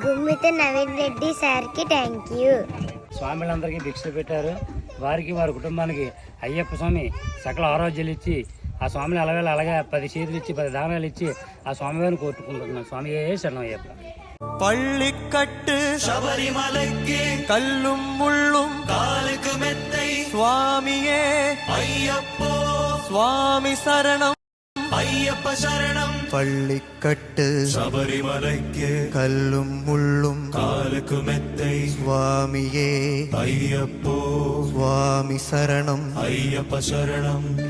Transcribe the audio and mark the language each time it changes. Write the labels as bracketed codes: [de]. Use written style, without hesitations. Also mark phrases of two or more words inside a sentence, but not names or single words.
[te] గుమ్మితే నవీన్ రెడ్డి సార్కి [en] thank you. [te] స్వామిలందరికీ భిక్ష పెట్టారు. వారికి వారి కుటుంబానికి అయ్యప్ప స్వామి సకల ఆరోగ్యాలు ఇచ్చి ఆ స్వామిని అలాగే 10 చేతులు ఇచ్చి 10 దానాలు ఇచ్చి ఆ స్వామివారిని కోరుకుంటున్నాను. స్వామి శరణం అయ్యప్ప. [ta] பள்ளிக்கட்டு சபரிமலைக்கு கல்லும் முள்ளும் காலுக்கு மெத்தை சுவாமியே ஐயப்போ சுவாமி சரணம் ஐயப்ப சரணம். பள்ளிக்கட்டு சபரிமலைக்கு கல்லும் முள்ளும் காலுக்கு மெத்தை சுவாமியே ஐயப்போ சுவாமி சரணம் ஐயப்ப சரணம்.